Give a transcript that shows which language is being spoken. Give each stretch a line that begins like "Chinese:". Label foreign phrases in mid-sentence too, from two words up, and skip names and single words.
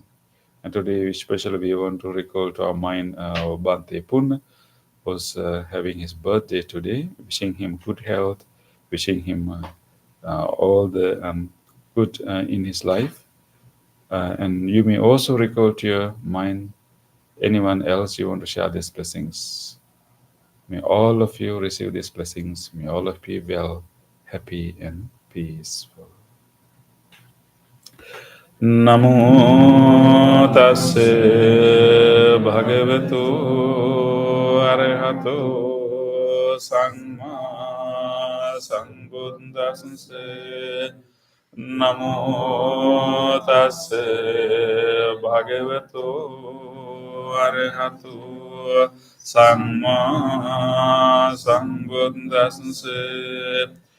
English: And today, especially, we want to recall to our mind our Bhante Pun, who's having his birthday today, wishing him good health, wishing him all the good in his life. And you may also recall to your mind anyone else you want to share these blessings. May all of you receive these blessings. May all of you be well, happy, and peaceful.
Pali: Namo tassa bhagavato arahato samma sambuddhassa. Namo tassa bhagavato arahato samma sambuddhassa.